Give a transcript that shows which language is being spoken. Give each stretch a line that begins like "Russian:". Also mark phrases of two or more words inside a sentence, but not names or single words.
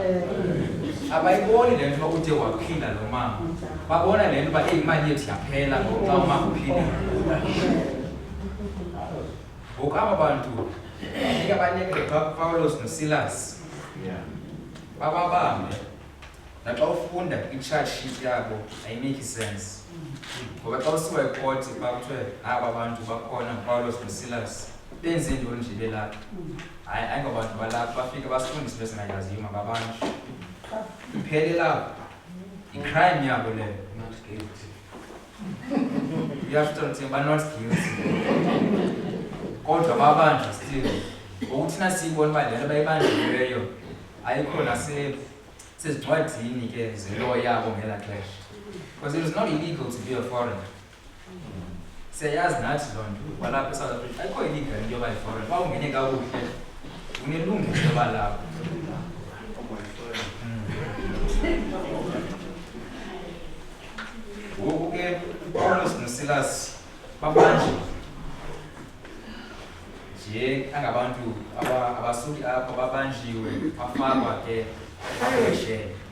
Xhosa: Abayiboni le nto uba ude waphinda lo mama, babona le nto uba imali yethu yaphela ngoxa umama uphilile. Ngoku aba bantu funeka banike Pawulos noSilas bababambe. Naxa ufunda i-charge sheet yabo
English: ayimake sense.
Xhosa: Ngoba xa usiwa ekoti bakuthiwe aba bantu bakhona Pawulos noSilas benze ntoni nje belapha. Hayi ayingobantu balapha bafike basifundise into esingayaziyo mababanjwe. Iphele lapho, i-crime yabo leyo,
English: not guilty. You have to tell them, but not guilty.
Xhosa: Kodwa babanjwa still. Ngokuthina siyibona uba le nto bayibanjiweyo ayikho nasezincwadini ke ze-law yabo ngelaa xesha.
English: Because it is not illegal to be a foreigner.
Xhosa: Siyayazi nathi loo nto kwalapha eSouth Africa ayikho illegal into yoba yi-foreigner. Uba ungene kakuhle unelungelo loba lapho. Ngoku ke uPawulos noSilas babanjiwe nje angabantu abasuki apho babanjiwe bafakwa ke ejele.